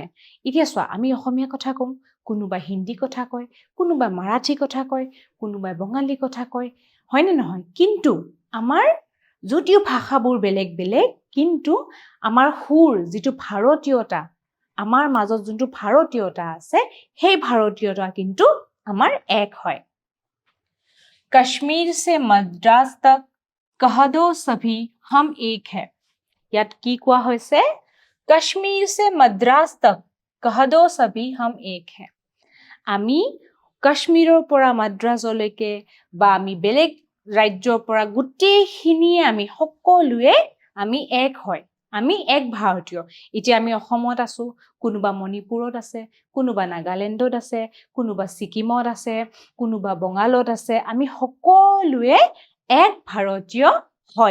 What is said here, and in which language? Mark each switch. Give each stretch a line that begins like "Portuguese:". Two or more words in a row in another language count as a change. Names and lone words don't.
Assamese: এতিয়া চোৱা, আমি অসমীয়া কথা কওঁ, কোনোবাই হিন্দী কথা কয়, কোনোবাই মাৰাঠী কথা কয়, কোনোবাই বঙালী কথা কয়, হয়নে নহয়? কিন্তু আমাৰ যদিও ভাষাবোৰ বেলেগ বেলেগ, কিন্তু আমাৰ সুৰ, যিটো ভাৰতীয়তা, আমাৰ মাজত যোনটো ভাৰতীয়তা আছে, সেই ভাৰতীয়তা কিন্তু আমাৰ এক হয়।
Hindi: কাশ্মীৰ से मद्रास तक कह दो सभी हम एक है।
Assamese: ইয়াত কি কোৱা হৈছে?
Hindi: কাশ্মীৰ से मद्रास तक कह दो सभी हम एक है।
Assamese: আমি কাশ্মীৰৰ পৰা মাদ্ৰাজলৈকে বা আমি বেলেগ ৰাজ্যৰ পৰা গোটেইখিনিয়ে আমি সকলোৱে আমি এক হয়, আমি এক ভাৰতীয়। এতিয়া আমি অসমত আছো, কোনোবা মণিপুৰত আছে, কোনোবা নাগালেণ্ডত আছে, কোনোবা ছিকিমত আছে, কোনোবা বঙালত আছে, আমি সকলোৱে এক ভাৰতীয় হয়।